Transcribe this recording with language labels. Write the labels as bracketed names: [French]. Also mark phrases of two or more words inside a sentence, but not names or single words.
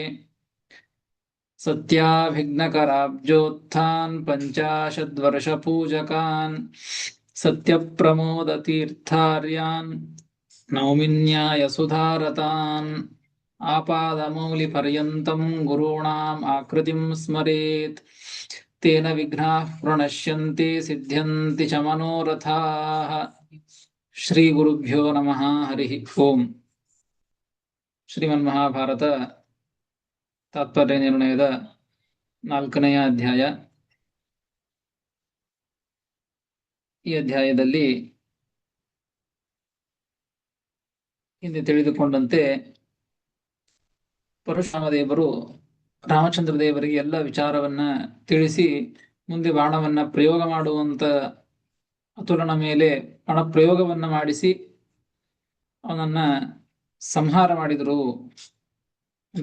[Sanskrit] सत्याभिघ्नकराब्जोत्थान् पञ्चाशद्वर्षपूजकान् सत्यप्रमोदतीर्थार्यान् नौमिन्याय सुधारतान्. आपादमौलिपर्यन्तं गुरुणां आकृतिं स्मरेत् तेन विघ्नाः प्रणश्यन्ति सिद्ध्यन्ति च मनोरथाः. श्री गुरुभ्यो नमः. हरि ओं. [Kannada] ಶ್ರೀಮನ್ಮಹಾಭಾರತ ತಾತ್ಪರ್ಯ ನಿರ್ಣಯದ 4ನೆಯ ಅಧ್ಯಾಯ. ಈ ಅಧ್ಯಾಯದಲ್ಲಿ ಹಿಂದೆ ತಿಳಿದುಕೊಂಡಂತೆ ಪರಶುರಾಮ ದೇವರು ರಾಮಚಂದ್ರ ದೇವರಿಗೆ ಎಲ್ಲ ವಿಚಾರವನ್ನ ತಿಳಿಸಿ ಮುಂದೆ ಬಾಣವನ್ನ ಪ್ರಯೋಗ ಮಾಡುವಂತ ಅತುಲನ ಮೇಲೆ ಬಾಣ ಪ್ರಯೋಗವನ್ನ ಮಾಡಿಸಿ ಅವನನ್ನ ಸಂಹಾರ ಮಾಡಿದರು ಅಂತ.